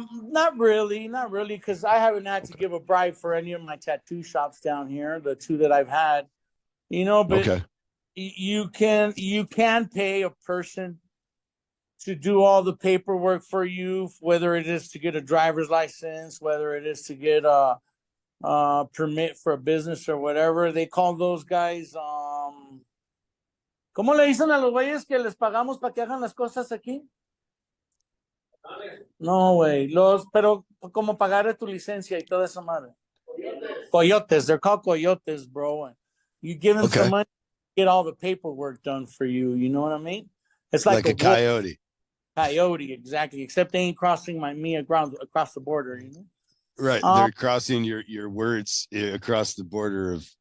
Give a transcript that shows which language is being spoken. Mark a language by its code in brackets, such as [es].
[en] Not really, because I haven't had to give a bribe for any of my tattoo shops down here, the two that I've had. But Okay. you can pay a person to do all the paperwork for you, whether it is to get a driver's license, whether it is to get a permit for a business or whatever. They call those guys [es] ¿cómo le dicen a los güeyes que les pagamos para que hagan las cosas aquí? No, güey, pero como pagar tu licencia y toda esa madre. [en] Coyotes, they're called coyotes, bro. You give them some Okay. money, get all the paperwork done for you. You know what I mean? It's like Like a a wolf. coyote. Coyote, exactly. Except they ain't crossing me across the border. Right. They're crossing your words across the border